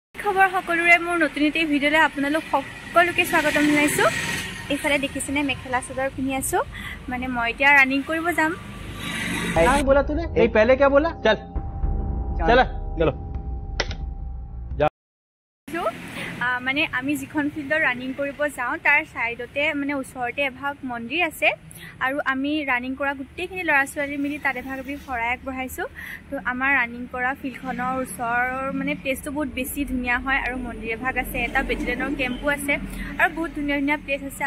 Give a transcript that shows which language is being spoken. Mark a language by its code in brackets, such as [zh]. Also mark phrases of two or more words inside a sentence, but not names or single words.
[as] খবৰ সকলোৰে মোৰ নতুন এটি ভিডিঅ'লৈ আপোনালোক সকলোকে স্বাগতম জনাইছো। এইফালে দেখিছেনে মেখেলা চাদৰ পিন্ধি আছো, মানে মই এতিয়া ৰানিং কৰিব যাম। [hi] क्या बोला तूने? नहीं पहले क्या बोला? चल चला चलो। [as] মানে আমি যিখন ফিল্ডত ৰানিং কৰিব যাওঁ তাৰ সাইডতে মানে ওচৰতে এভাগ মন্দিৰ আছে আৰু আমি ৰানিং কৰা গোটেইখিনি ল'ৰা ছোৱালী মিলি তাত এভাগ আমি শৰাই আগবঢ়াইছোঁ। তো আমাৰ ৰানিং কৰা ফিল্ডখনৰ ওচৰৰ মানে প্লেচটো বহুত বেছি ধুনীয়া হয় আৰু মন্দিৰ এভাগ আছে, এটা বেটেলিয়নৰ কেম্পো আছে আৰু বহুত ধুনীয়া ধুনীয়া প্লেচ আছে।